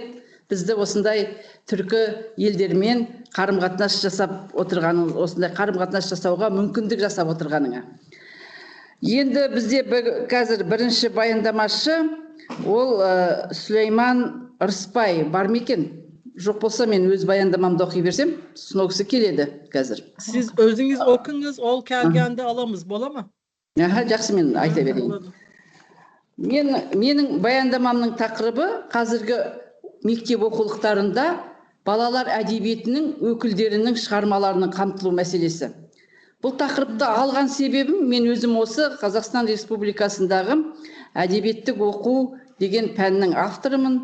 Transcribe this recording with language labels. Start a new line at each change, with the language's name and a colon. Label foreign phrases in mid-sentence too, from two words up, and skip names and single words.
Kazakh: Бізді осындай түркі елдермен қарым-қатынас жасап отырғаныңыз, осындай қарым-қатынас жасауға мүмкіндік жасап отырғаныңа. Енді бізде қазір бірінші баяндамашы, ол Сүлейман Рыспай бар ма екен? Жоқ болса мен өз баяндамамды оқи берсем, сыногысы келеді қазір. Siz özünüz okunuz, ol kelgende alamız, bola mı? Жақсы, мен айта берейін. Менің баяндамамның тақырыбы қазіргі мектеп оқулықтарында балалар әдебиетінің өкілдерінің шығармаларының қамтылу мәселесі. Бұл тақырыпты алған себебім, мен өзім осы Қазақстан Республикасындағы әдебиеттік оқу деген пәннің авторымын.